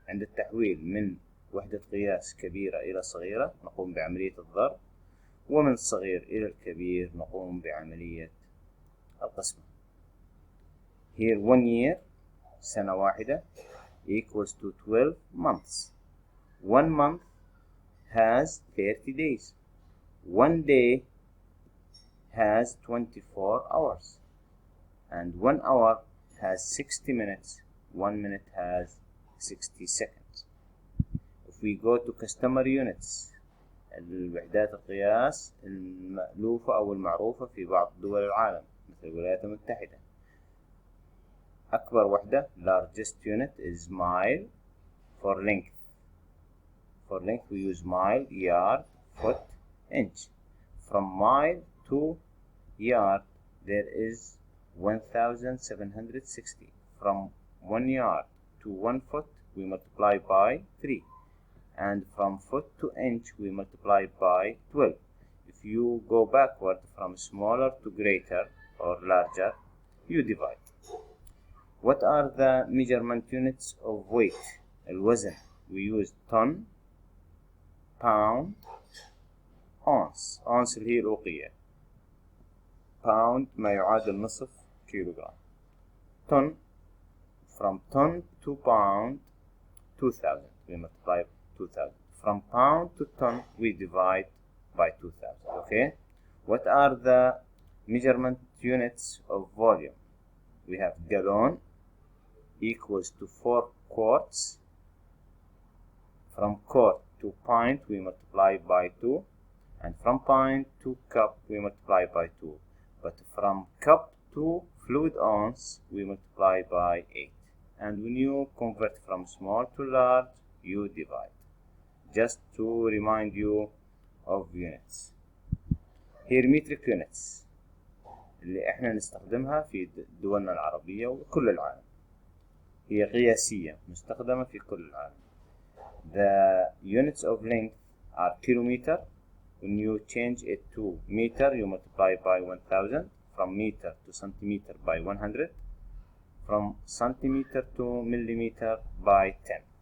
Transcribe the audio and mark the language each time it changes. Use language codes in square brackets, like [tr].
[ar] عند التحويل من وحدة قياس كبيرة إلى صغيرة نقوم بعملية الضرب، ومن الصغير إلى الكبير نقوم بعملية القسمة. [en] Here 1 year [ar] سنة واحدة [en] equals to 12 months. 1 month has 30 days. 1 day has 24 hours. And 1 hour has 60 minutes. 1 minute has 60 seconds. If we go to customary units, [ar] الوحدات القياس المألوفة أو المعروفة في بعض دول العالم مثل الولايات المتحدة. أكبر وحدة [en] largest unit is mile for length. For length we use mile, yard, foot, inch. From mile to yard there is 1760. From 1 yard to 1 foot we multiply by 3, and from foot to inch we multiply by 12. If you go backward from smaller to greater or larger, you divide. What are the measurement units of weight? الوزن we use ton, pound, ounce. [ar] ounce اللي هي الأوقية. pound ما يعادل نصف كيلوغرام. [en] ton, from ton to pound 2000 we multiply 2000. From pound to ton we divide by 2000. Okay, what are the measurement units of volume? We have gallon equals to 4 quarts. From quart to pint we multiply by 2, and from pint to cup we multiply by 2. But from cup to fluid ounce we multiply by 8. And when you convert from small to large you divide. Just to remind you of units. Here metric units [ar] اللي احنا نستخدمها في دولنا العربية وكل العالم. هي قياسية مستخدمة في كل العالم. [en] The units of length are kilometer. When you change it to meter you multiply by 1000. From meter to centimeter by 100. From centimeter to millimeter by 10.